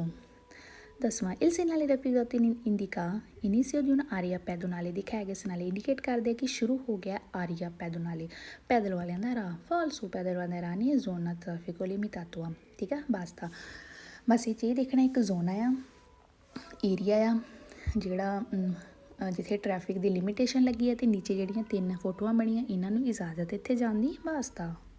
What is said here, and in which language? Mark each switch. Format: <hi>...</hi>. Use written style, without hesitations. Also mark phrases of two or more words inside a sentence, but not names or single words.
<pa>ਦਸਵਾਂ,</pa> <it>il segnale raffigurato indica inizio di un'area pedonale</it> <pa>ਦਿਖਾਇਆ ਗਿਆ segnale ਇੰਡੀਕੇਟ ਕਰਦੇ ਕਿ ਸ਼ੁਰੂ ਹੋ ਗਿਆ</pa> <it>area pedonale,</it> <pa>ਪੈਦਲ ਵਾਲਿਆਂ ਦਾ ਰਾਹ, ਫਾਲਸੋ, ਪੈਦਲ ਵਾਲਿਆਂ ਦਾ ਰਾਹ ਨਹੀਂ,</pa> <it>zona traffico limitato</it> <pa>ਆ, ਠੀਕ ਆ। ਬਸ ਇਹ 'ਚ ਇਹ ਦੇਖਣਾ ਇੱਕ ਜ਼ੋਨ ਆ, ਏਰੀਆ ਆ ਜਿਹੜਾ ਜਿੱਥੇ ਟ੍ਰੈਫਿਕ ਦੀ ਲਿਮਿਟੇਸ਼ਨ ਲੱਗੀ ਹੈ, ਅਤੇ ਨੀਚੇ ਜਿਹੜੀਆਂ 3 ਫੋਟੋਆਂ ਬਣੀਆਂ ਇਹਨਾਂ ਨੂੰ ਇਜਾਜ਼ਤ ਇੱਥੇ ਜਾਣ ਦੀ, ਵਾਸਤਾ।</pa>